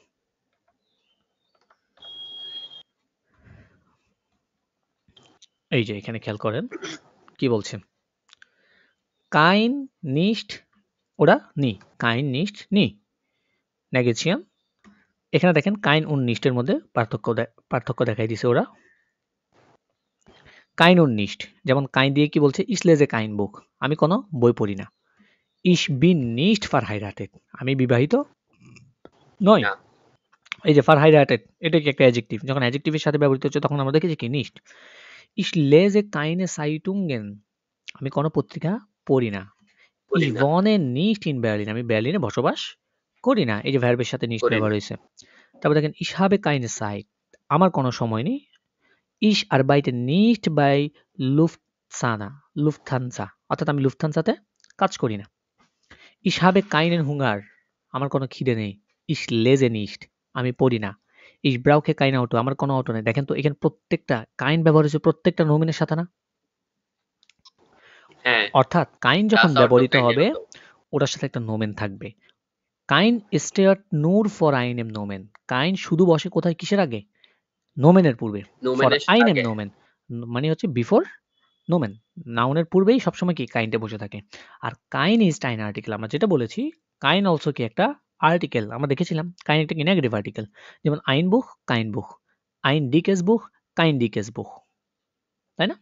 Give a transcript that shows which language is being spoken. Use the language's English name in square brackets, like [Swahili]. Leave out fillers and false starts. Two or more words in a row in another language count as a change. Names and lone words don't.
[Bangla] এই যে এখানে খেয়াল করেন কি বলছেন, [German] kein nicht [Bangla] ওরা নি, [German] kein nicht nie [Bangla] নেগেশিয়ান। এখানে দেখেন কাইন উন নিস্টের মধ্যে পার্থক্য দেখাই দিছে ওরা। [German] kein und nicht, [Bangla] যেমন কাইন দিয়ে কি বলছে, [German] Ich lese kein Buch, [Bangla] আমি কোনো বই পড়ি না। [German] Ich bin nicht verheiratet, [Bangla] আমি বিবাহিত নই। না। এই যে verheiratet এটা কি একটা অ্যাডজেক্টিভ, যখন অ্যাডজেক্টিভের সাথে ব্যবহৃত হচ্ছে তখন আমরা দেখেছি কি nicht। [German] Ich lese keine Zeitungen, [Bangla] আমি কোনো পত্রিকা পড়ি না। বলি [German] Ich [Bangla] না, [German] wohne nicht in Berlin, [Bangla] আমি বার্লিনে বসবাস করি না। এই যে ভার্বের সাথে nicht করি ব্যবহার না। হয়েছে। তারপর দেখেন [German] ich habe keine Zeit, [Bangla] আমার কোনো সময় নেই। [German] Ich arbeite nicht bei Lufthansa, Lufthansa, [Bangla] অর্থাৎ আমি লুফথানসাতে কাজ করি না। [German] Ich habe keinen Hunger, [Bangla] আমার কোনো খিদে নেই। [German] Ich lese nicht, [Bangla] আমি পড়ি না। [German] Ich brauche kein Auto, [Bangla] আমার কোনো অটো নেই। দেখেন তো এখানে প্রত্যেকটা কাইন ব্যবহার হয়েছে প্রত্যেকটা নোমেনের সাথে না? হ্যাঁ, অর্থাৎ কাইন যখন [German] das Auto [Bangla] ব্যবহৃত keine হবে Auto। ওটার সাথে একটা নোমেন থাকবে। কাইন [German] steht nur vor einem Nomen, [Bangla] কাইন শুধু বসে কোথায় কিসের আগে? নোমেনের পূর্বে। ফর নোমেনের einem আগে। নোমেন মানে হচ্ছে বিফোর নোমেন, নাউনের পূর্বেই সবসময় কি কাইনটা বসে থাকে। আর কাইন ইজ টাইন আর্টিকেল, আমরা যেটা বলেছি কাইন অলসো কি একটা আর্টিকেল, আমরা দেখেছিলাম কাইন একটা কি নেগেটিভ আর্টিকেল, যেমন [German] ein Buch kein Buch, ein dickes Buch kein dickes Buch, [Bangla] তাই না?